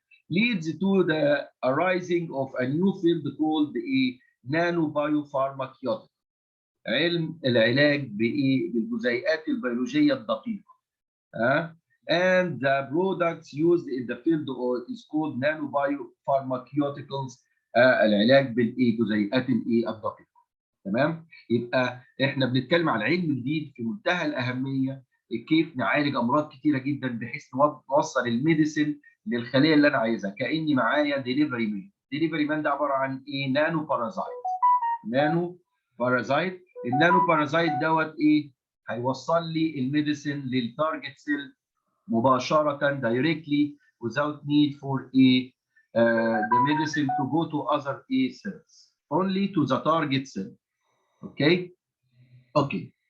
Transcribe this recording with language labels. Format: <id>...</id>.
<en>leads to the arising of a new field called a nanobiopharmaceutic،</en> <ar>علم العلاج بايه؟ بالجزيئات البيولوجيه الدقيقه.</ar> <en>And the products used in the field is called nanobiopharmaceuticals،</en> <ar>العلاج بالايه؟ جزيئات الايه؟ الدقيقه. تمام؟ يبقى احنا بنتكلم على علم جديد في منتهى الاهميه، كيف نعالج امراض كتيره جدا بحيث نوصل الميديسين للخليه اللي انا عايزها، كاني معايا ديليفري مان. ديليفري مان ده عباره عن ايه؟ نانو بارازايت. نانو بارازايت، النانو بارازايت دوت ايه؟ هيوصل لي الميديسين للتارجت سيل مباشره</ar> <en>directly without need for the medicine to go to other cells, only to the target cell. Okay. Okay.</en>